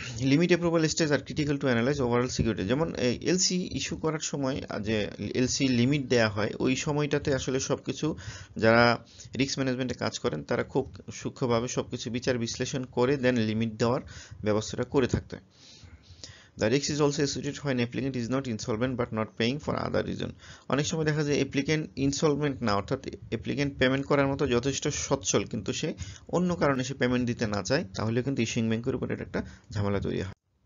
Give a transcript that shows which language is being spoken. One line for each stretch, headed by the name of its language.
Bangla: Limit approval stage আর critical to analyse overall security. যেমন LC issue করার সময় যে এলসি লিমিট দেয়া হয়, ওই সময়টাতে আসলে সবকিছু যারা রিস্ক ম্যানেজমেন্টে কাজ করেন তারা খুব সূক্ষ্মভাবে সবকিছু বিচার বিশ্লেষণ করে দেন লিমিট দেওয়ার ব্যবস্থাটা করে থাকতে হয়।
English: The risk is also associated when applicant is not insolvent but not paying for other reason।
Bangla: অনেক সময় দেখা যায় অ্যাপ্লিকেন্ট ইনসলভেন্ট না, অর্থাৎ অ্যাপ্লিকেন্ট পেমেন্ট করার মতো যথেষ্ট সচ্ছল, কিন্তু সে অন্য কারণে সে পেমেন্ট দিতে না চায়, তাহলে কিন্তু ইস্যুইং ব্যাংকের উপর এটা একটা ঝামেলা তৈরি হয়।